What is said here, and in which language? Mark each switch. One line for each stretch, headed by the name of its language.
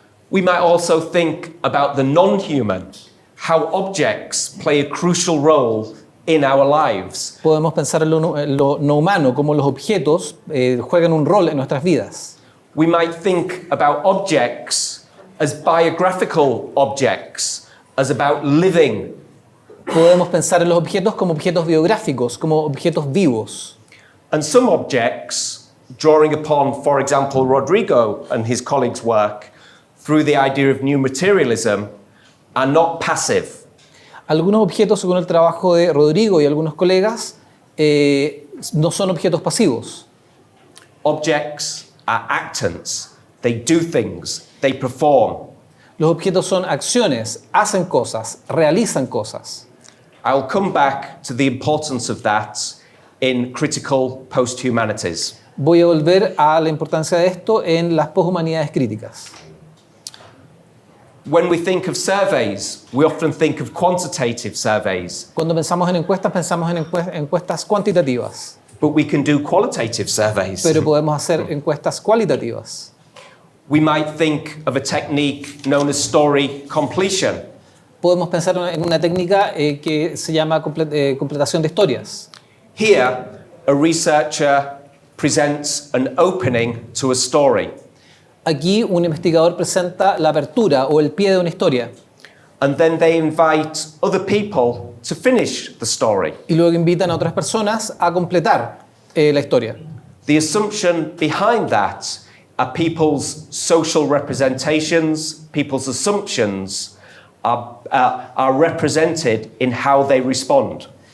English: We might also think about the non-human, how objects play a crucial role in our lives.
Spanish: Podemos pensar en lo no humano, como los objetos juegan un rol en nuestras vidas.
English: We might think about objects as biographical objects, as about living.
Spanish: Podemos pensar en los objetos como objetos biográficos, como objetos vivos.
English: And some objects, drawing upon, for example, Rodrigo and his colleagues' work, through the idea of new materialism, are not passive.
Spanish: Algunos objetos, según el trabajo de Rodrigo y algunos colegas, no son objetos pasivos.
English: Objects are actants. They do things. They perform.
Spanish: Los objetos son acciones, hacen cosas, realizan cosas.
English: I'll come back to the importance of that in critical posthumanities.
Spanish: Voy a volver a la importancia de esto en las poshumanidades críticas.
English: When we think of surveys, we often think of quantitative surveys,
Spanish: Cuando pensamos en encuestas cuantitativas,
English: but we can do qualitative surveys.
Spanish: pero podemos hacer encuestas cualitativas.
English: We might think of a technique known as story completion.
Spanish: Podemos pensar en una técnica que se llama completación de historias.
English: Here, a researcher presents an opening to a story,
Spanish: Aquí un investigador presenta la apertura o el pie de una historia
English: and then they invite other people to finish the story.
Spanish: y luego invitan a otras personas a completar la historia.
English: The assumption behind that are people's social representations, people's assumptions are represented in how they respond.